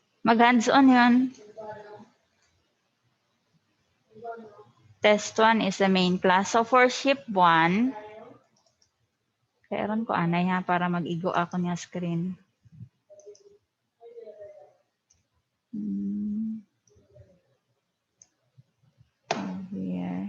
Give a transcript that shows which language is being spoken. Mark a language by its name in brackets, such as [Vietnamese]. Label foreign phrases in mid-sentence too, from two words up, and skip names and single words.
[English] Mag-hands-on yun. Test 1 is the main class. So for ship 1, [Waray] kairon ko anay ha para mag-igo ako niya screen. [English] Here.